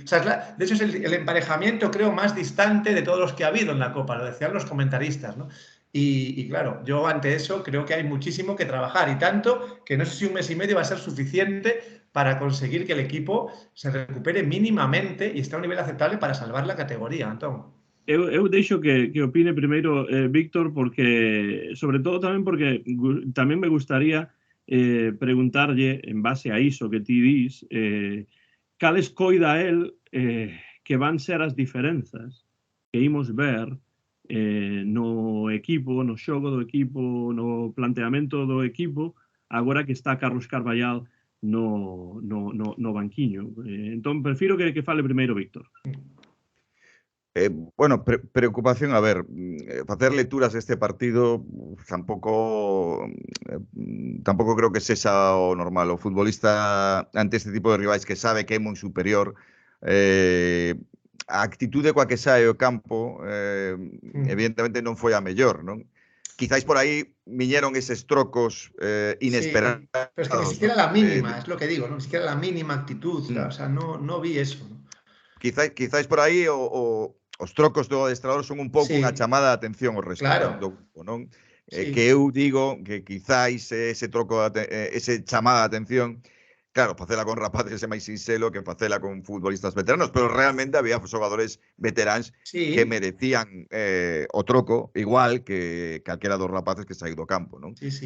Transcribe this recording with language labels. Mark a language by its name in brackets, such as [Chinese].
[Spanish] O sea, de hecho es el emparejamiento, creo, más distante de todos los que ha habido en la Copa, lo decían los comentaristas, ¿no? Y claro, yo ante eso creo que hay muchísimo que trabajar y tanto que no sé si un mes y medio va a ser suficiente para conseguir que el equipo se recupere mínimamente y esté a un nivel aceptable para salvar la categoría, Antón. [Galician] Eu deixo que opine primeiro Víctor, porque, sobre todo tamén porque tamén me gustaría preguntarlle, en base a iso que ti dis, cales coida el que van ser as diferenzas que imos ver no equipo, no xogo do equipo, no planteamento do equipo, agora que está Carlos Carballal no banquiño. Entón, prefiro que fale primeiro Víctor. Bueno, preocupación, a ver, facer lecturas deste partido tampouco creo que sexa o normal. O futbolista ante este tipo de rivais que sabe que é moi superior, a actitude coa que sae o campo evidentemente non foi a mellor, non? Quizáis por aí viñeron eses trocos inesperados. [Spanish] Sí, pero es que ni siquiera la mínima, es lo que digo, ¿no? Ni siquiera la mínima actitud, o sea, no vi eso, ¿no? [Galician] Quizáis por aí os trocos do adestrador son un pouco unha chamada de atención ao resto do grupo, non? Que eu digo que quizáis ese troco, ese chamada de atención, claro, facela con rapaces é máis sinxelo que facela con futbolistas veteranos, pero realmente había xogadores veteráns que merecían o troco igual que calquera dos rapaces que saíu do campo, non?